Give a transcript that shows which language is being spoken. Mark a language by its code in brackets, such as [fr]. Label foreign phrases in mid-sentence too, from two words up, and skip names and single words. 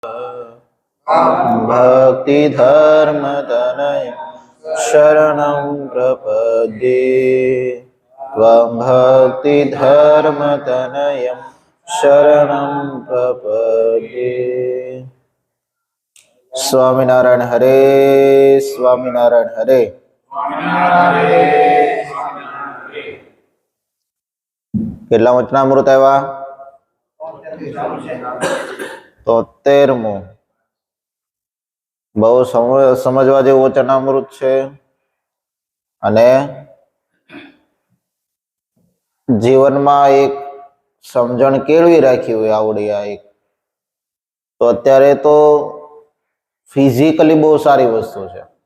[sa] भक्ति धर्म तनय शरणं प्रपद्ये त्वं भक्ति धर्म तनयं शरणं प्रपद्ये। स्वामीनारायण हरे, स्वामीनारायण हरे। [gu] કેટલા વચનામૃત આવ્યા? 73મું. બહુ સમજવા જેવું વચનામૃત છે અને જીવનમાં એક સમજણ કેળવી રાખી હોય આવડી આ એક, તો અત્યારે તો ફિઝિકલી બહુ સારી વસ્તુ છે.